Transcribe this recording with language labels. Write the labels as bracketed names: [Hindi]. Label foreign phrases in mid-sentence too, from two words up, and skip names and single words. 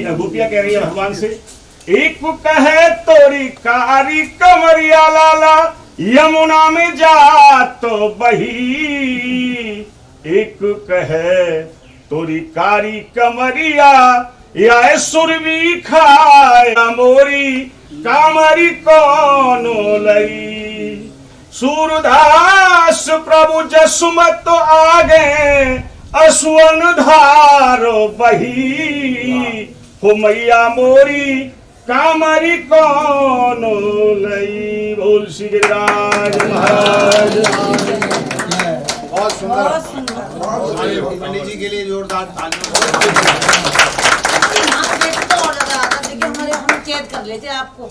[Hindi] गोपिया कह रही है भगवान से, [Braj] एक कहे तोरी कारी कमरिया लाला यमुना में जा तो बही, एक कहे तोरी कारी कमरिया या सुरवी खाए मोरी कामरी कौन लई। सूरदास प्रभु जसुमत आगे असुवन धारो बही, हो मैया मोरी कामरी कौन लई। [Hindi] बोल श्री गिरिराज महाराज। बहुत सुंदर। पंडित जी के लिए जोरदार तालियां। हम चेत कर लेते आपको।